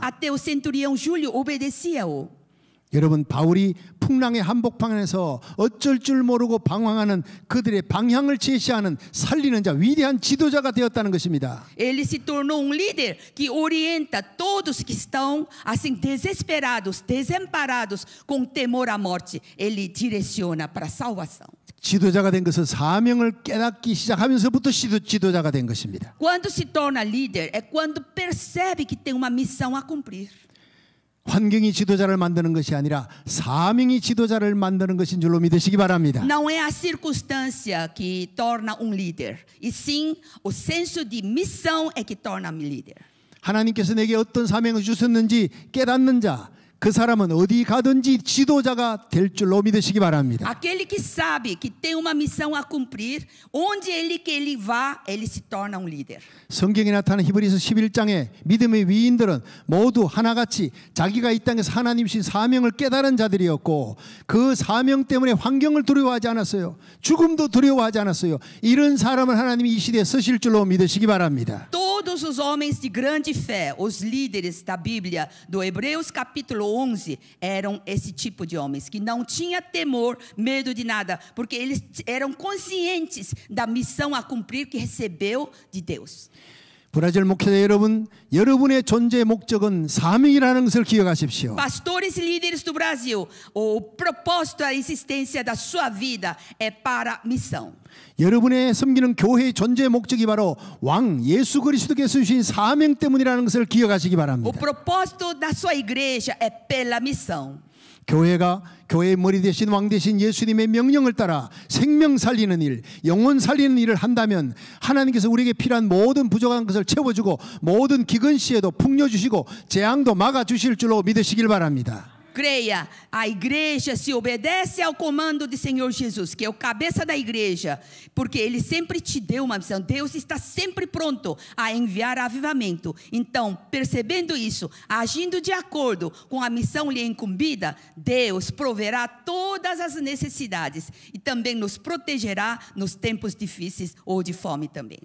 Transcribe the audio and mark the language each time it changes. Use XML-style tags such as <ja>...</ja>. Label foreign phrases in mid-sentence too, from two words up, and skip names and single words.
<pt>Até o centurião Júlio obedecia-o.</pt> <ko>여러분, 바울이 풍랑의 한복판에서 어쩔 줄 모르고 방황하는 그들의 방향을 제시하는 살리는 자, 위대한 지도자가 되었다는 것입니다.</ko> <pt>Ele se tornou líder que orienta todos que estão assim desesperados, desamparados, com temor à morte. Ele direciona para a salvação.</pt> <ko>지도자가 된 것은 사명을 깨닫기 시작하면서부터 지도자가 된 것입니다.</ko> <pt>Quando se torna líder é quando percebe que tem uma missão a cumprir.</pt> <ko>환경이 지도자를 만드는 것이 아니라 사명이 지도자를 만드는 것인 줄로 믿으시기 바랍니다.</ko> <pt>Não é a circunstância que torna líder, e sim o senso de missão é que torna líder.</pt> <ko>하나님께서 내게 어떤 사명을 주셨는지 깨닫는 자, 그 사람은 어디 가든지 지도자가 될 줄로 믿으시기 바랍니다.</ko> <pt>Aquele que sabe que tem uma missão a cumprir, onde ele vá, ele se torna líder.</pt> <ko>성경에 나타난 히브리서 11장에 믿음의 위인들은 모두 하나같이 자기가 이 땅에서 하나님 주신 사명을 깨달은 자들이었고 그 사명 때문에 환경을 두려워하지 않았어요. 죽음도 두려워하지 않았어요. 이런 사람을 하나님이 이 시대에 쓰실 줄로 믿으시기 바랍니다.</ko> <pt>Todos os homens de grande fé, os líderes da Bíblia, do Hebreus capítulo 11, eram esse tipo de homens, que não tinha temor, medo de nada, porque eles eram conscientes da missão a cumprir que recebeu de Deus.</pt> <ko>브라질 목회자 여러분, 여러분의 존재의 목적은 사명이라는 것을 기억하십시오.</ko> <pt>Pastores e líderes do Brasil, o propósito da existência da sua vida é para missão.</pt> <ko>여러분의 섬기는 교회의 존재의 목적이 바로 왕 예수 그리스도께서 주신 사명 때문이라는 것을 기억하시기</ko> <pt>O</pt> <ko>바랍니다.</ko> <pt>propósito da sua igreja é pela missão.</pt> <ko>교회가 교회의 머리 대신 왕 대신 예수님의 명령을 따라 생명 살리는 일, 영혼 살리는 일을 한다면 하나님께서 우리에게 필요한 모든 부족한 것을 채워주고 모든 기근 시에도 풍요주시고 재앙도 막아주실 줄로 믿으시길 바랍니다.</ko> <pt>Creia, a igreja se obedece ao comando do Senhor Jesus, que é o cabeça da igreja, porque Ele sempre te deu uma missão. Deus está sempre pronto a enviar avivamento. Então, percebendo isso, agindo de acordo com a missão lhe incumbida, Deus proverá todas as necessidades e também nos protegerá nos tempos difíceis ou de fome também.</pt>